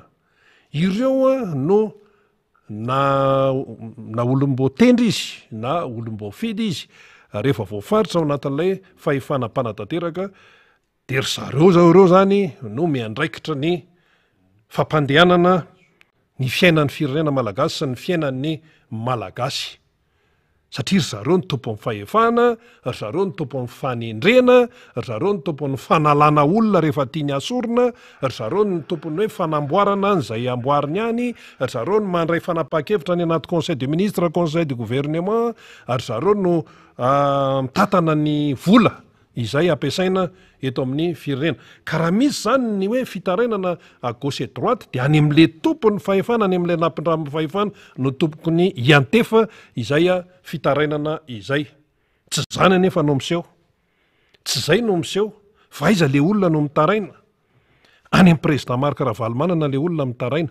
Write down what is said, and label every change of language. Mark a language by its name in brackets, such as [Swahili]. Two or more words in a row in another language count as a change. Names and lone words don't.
[Malagasy] Ireo no na olom-boatendry izy na olom-boafidy izy, rehefa voafaritra ao anatin'ilay fahefana mpanatanteraka dia ry zareo zany no miandraikitra ny fampandehanana ny fiainan'ny firenena malagasy sy ny fiainan'ny malagasy. Satria ry zareo ny tompon'ny fahefana, ry zareo ny tompon'ny fanendrena, ry zareo ny tompon'ny fanalana olona rehefa tiany asorina, ry zareo ny tompon'ny hoe fanamboarana izay amboariny any, ry zareo ny mandray fanapa-kevitra ny anaty [French] conseil de ministre, conseil de gouvernement, [Malagasy] ry zareo no mitatana ny vola izay ampiasaina eto amin'ny firenena. Ka raha misy zany ny hoe fitarainana [French] à gauche et droite [Malagasy] dia any amin'le tompon'ny fahefana, any amin'le nampindram'ny fahefana no tompony hiantefa izay fitarainana izay. Tsy zany anefa no miseho. Tsy zay no miseho. Fa aiza le olona no mitaraina? Any amin'ny président Marc Ravalomanana le olona mitaraina.